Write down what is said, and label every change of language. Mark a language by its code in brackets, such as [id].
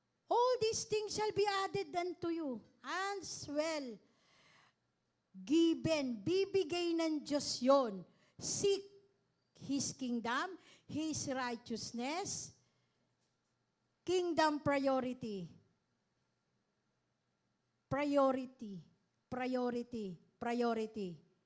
[en] All these things shall be added unto you. As well. [tl] Given, bibigay ng Diyos yon. [en] Seek His kingdom, His righteousness, kingdom priority. Priority, priority, priority.